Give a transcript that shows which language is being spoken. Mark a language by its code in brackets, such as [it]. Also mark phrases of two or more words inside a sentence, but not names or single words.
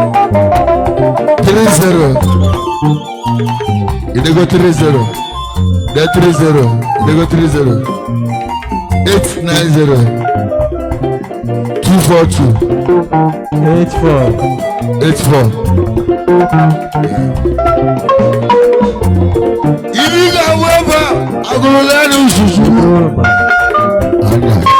[pcm] Three zero. You dey go three zero. Then three zero. You dey go three zero. Eight nine zero. Two four two. Eight four. Eight four. [ig] Ibi ga-awụ ebe a, agụrụ ya na uzuzu. Anya.